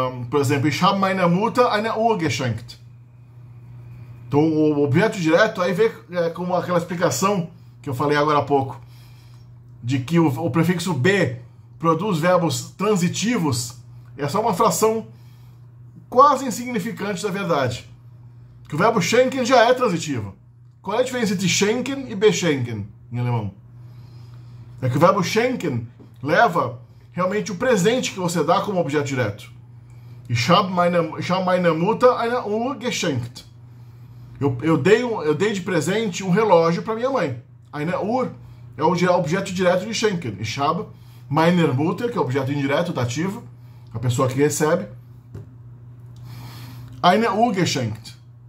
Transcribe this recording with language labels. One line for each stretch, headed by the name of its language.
Portuguese: Por exemplo,
German: ich habe meiner Mutter eine Uhr geschenkt.
Portuguese: Então, o objeto direto, aí vê como aquela explicação que eu falei agora há pouco, de que o prefixo be produz verbos transitivos, é só uma fração quase insignificante da verdade. Que o verbo schenken já é transitivo. Qual é a diferença entre schenken e beschenken em alemão? É que o verbo schenken leva realmente o presente que você dá como objeto direto.
German: Ich habe meiner Mutter eine Uhr geschenkt.
Portuguese: Eu dei de presente um relógio para minha mãe. Eine Uhr é o objeto direto de schenken.
German: Ich habe meiner Mutter,
Portuguese: que é o objeto indireto, dativo, a pessoa que recebe.
German: Eine Uhr geschenkt.